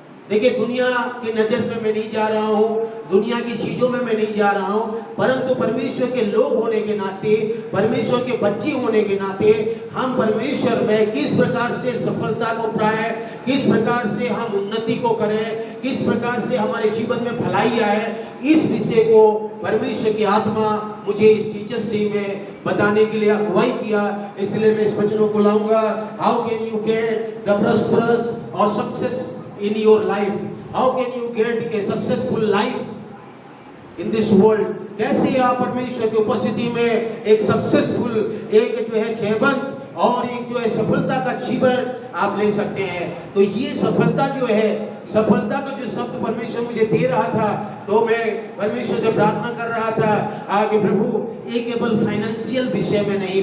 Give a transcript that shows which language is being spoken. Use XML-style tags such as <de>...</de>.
<hi>देखिए, दुनिया की नजर में मैं नहीं जा रहा हूँ, दुनिया की चीजों में मैं नहीं जा रहा हूँ, परंतु परमेश्वर के लोग होने के नाते, परमेश्वर के बच्चे होने के नाते हम परमेश्वर में किस प्रकार से सफलता को पाएं, किस प्रकार से हम उन्नति को करें, किस प्रकार से हमारे जीवन में भलाई आए, इस विषय को परमेश्वर की आत्मा मुझे इस टीचर्स डे में बताने के लिए अगुवाई किया। इसलिए मैं इस वचनों को लाऊंगा।</hi> <en>How can you get the prosperous और success in your life? How can you get a successful life in this world?</en> <hi>कैसे आप परमेश्वर की उपस्थिति में एक सक्सेसफुल, एक जो है जयवंत और एक जो है सफलता का जीवन आप ले सकते हैं। तो ये सफलता जो है, सफलता का जो शब्द परमेश्वर मुझे दे रहा था, तो मैं परमेश्वर से प्रार्थना कर रहा था आगे प्रभु ये केवल फाइनेंशियल विषय में नहीं।</hi>